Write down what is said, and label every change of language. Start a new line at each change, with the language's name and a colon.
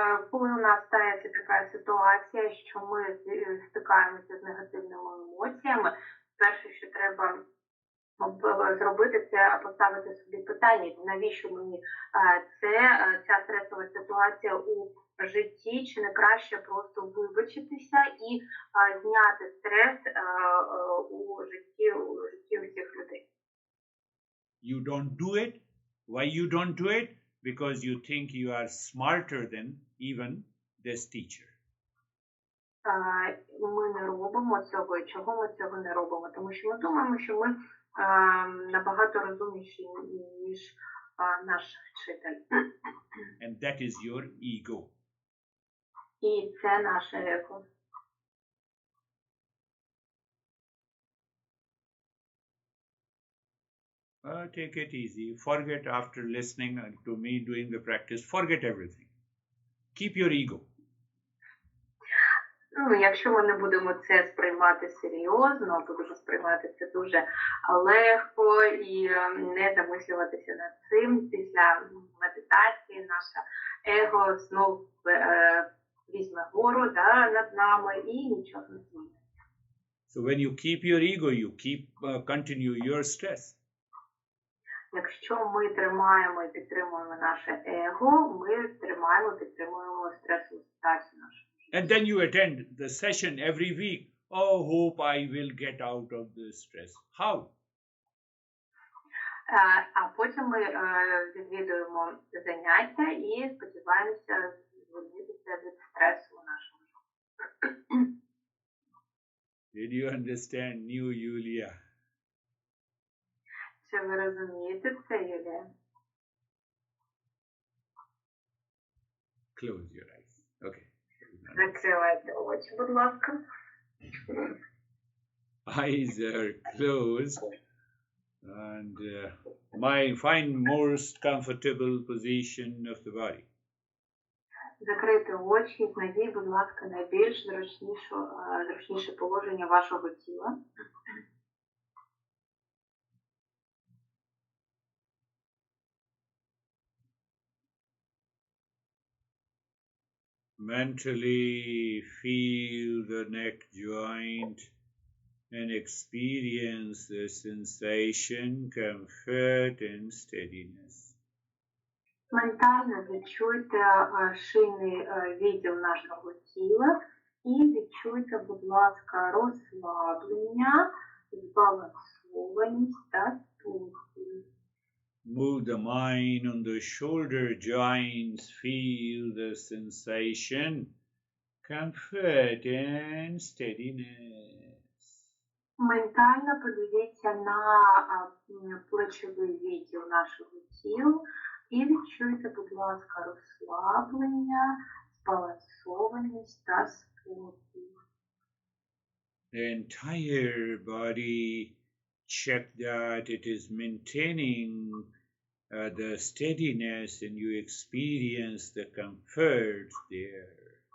Ukrainian: Коли у нас стається така ситуація, що ми стикаємося з негативними емоціями, перше, що треба зробити, це поставити собі питання, навіщо мені ця стресова ситуація у житті, чи не краще просто вибачитися і зняти стрес у житті усіх людей.
English: You don't do it. Why you don't do it? Because you think you are smarter than even this teacher.
Ukrainian: Ми не робимо цього. І чого ми цього не робимо? Тому що ми думаємо, що ми набагато розумніші, ніж наш вчитель.
English: And that is your ego.
Ukrainian: І це наше его.
English: Take it easy. Forget after listening to me doing the practice. Forget everything. Keep your ego.
Ukrainian: Якщо ми не будемо це сприймати серйозно, будемо сприймати це дуже легко і не замислюватися над цим, після медитації наше его знов візьме гору над нами і нічого не зміниться.
English: So when you keep your ego, you continue your stress.
Ukrainian: Якщо ми тримаємо і підтримуємо наше его, ми тримаємо і підтримуємо стресову ситуацію нашу.
English: And then you attend the session every week. Oh, hope I will get out of this stress. How?
Ukrainian: А потім ми відвідуємо заняття і сподіваємося звільнитися від стресу у нашому житті.
English: Did you understand, new Yulia?
Ukrainian: Чи ви розумієте це, Юлія?
English: Close your eyes. Okay.
Ukrainian: Закривайте очі, будь ласка.
English: Eyes are closed and find most comfortable position of the body.
Ukrainian: Закрийте очі і знайдіть, будь ласка, найбільш зручніше положення вашого тіла.
English: Mentally feel the neck joint and experience the sensation, comfort and steadiness.
Ukrainian: Ментально відчуйте шийний відділ нашого тіла і відчуйте, будь ласка, розслаблення, збалансованість та спокій.
English: Move the mind on the shoulder joints, feel the sensation, comfort and steadiness.
Ukrainian: Ментально подивіться на плечовий відділ нашого тіла і відчуйте, будь ласка, розслаблення, збалансованість та спокій.
English: The entire body, check that it is maintaining the steadiness and you experience the comfort there.